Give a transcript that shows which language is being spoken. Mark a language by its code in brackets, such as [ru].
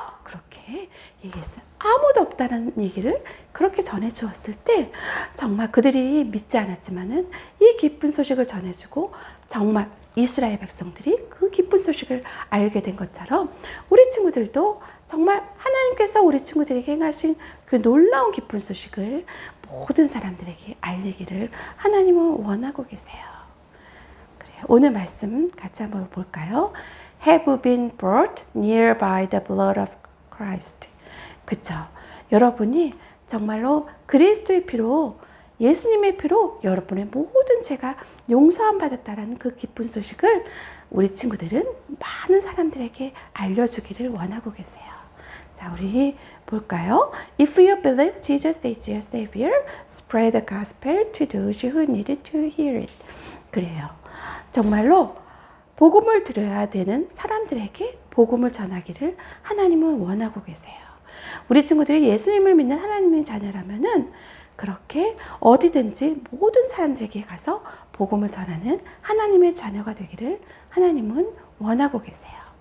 [ko] 그렇게 얘기했어요. 아무도 없다는 얘기를 그렇게 전해 주었을 때 정말 그들이 믿지 않았지만은 이 기쁜 소식을 전해주고 정말 이스라엘 백성들이 그 기쁜 소식을 알게 된 것처럼 우리 친구들도 정말 하나님께서 우리 친구들에게 행하신 그 놀라운 기쁜 소식을 모든 사람들에게 알리기를 하나님은 원하고 계세요. 그래요. 오늘 말씀 같이 한번 볼까요? [en] Have been brought near by the blood of Christ. [ko] 그쵸? 여러분이 정말로 그리스도의 피로 예수님의 피로 여러분의 모든 죄가 용서함 받았다라는 그 기쁜 소식을 우리 친구들은 많은 사람들에게 알려주기를 원하고 계세요. 자, 우리 볼까요? [en] If you believe Jesus is your Savior, spread the gospel to those who need to hear it. [ko] 그래요. 정말로 복음을 들어야 되는 사람들에게 복음을 전하기를 하나님은 원하고 계세요. 우리 친구들이 예수님을 믿는 하나님의 자녀라면은 그렇게 어디든지 모든 사람들에게 가서 복음을 전하는 하나님의 자녀가 되기를 하나님은 원하고 계세요.